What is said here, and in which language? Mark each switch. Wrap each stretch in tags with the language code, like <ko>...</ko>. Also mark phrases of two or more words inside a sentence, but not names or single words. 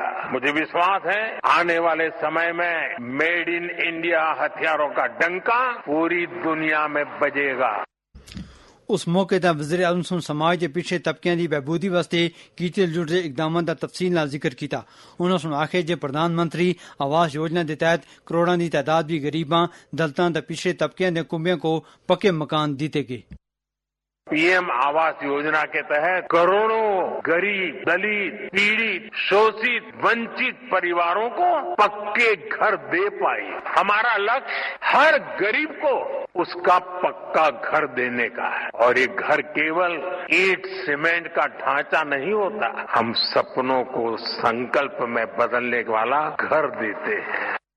<hi>मुझे विश्वास है आने वाले समय में</hi> <en>Made in India</en> <hi>हथियारों का डंका पूरी दुनिया में बजेगा.</hi> <doi>इस मौके ते वज़ीर आज़म सन समाज के पिछड़े तबके की बहबूदी वास्ते कीते जुड़े इक़दामात का तफ़सील नाल ज़िक्र कीता. उन्हों ने आखे जे प्रधान मंत्री आवास योजना के तहत करोड़ां दी तादाद भी गरीबां दलितां ते पिछड़े तबके के कुनबियां को पक्के मकान दित्ते गए.</doi> <hi>PM आवास योजना के तहत करोड़ों गरीब दलित पीड़ित शोषित वंचित परिवारों को पक्के घर दे पाई. हमारा लक्ष्य हर गरीब को उसका पक्का घर देने का है और यह घर केवल ईंट सीमेंट का ढांचा नहीं होता, हम सपनों को संकल्प में बदलने वाला घर देते हैं.</hi>